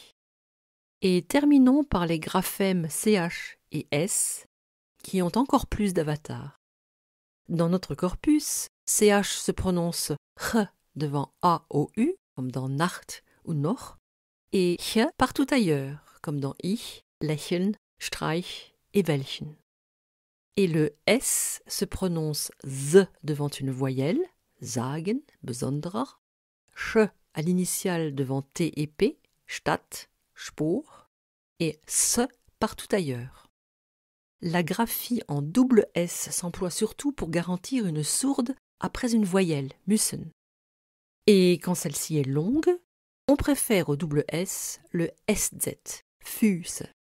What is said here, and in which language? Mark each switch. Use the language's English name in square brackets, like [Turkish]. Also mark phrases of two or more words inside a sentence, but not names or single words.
[French] Et terminons par les graphèmes CH et S, qui ont encore plus d'avatars. Dans notre corpus, CH se prononce ch devant A ou U, comme dans Nacht ou Noch, et ch partout ailleurs, comme dans [German] ich, lächeln, streich [French] et welchen. Et le S se prononce Z devant une voyelle, [German] sagen, besonderer, [French] ch à l'initiale devant T et P, [German] Stadt, Spur, [French] et S partout ailleurs. La graphie en double S s'emploie surtout pour garantir une sourde après une voyelle, müssen. Et quand celle-ci est longue, on préfère au double S le SZ, Füße.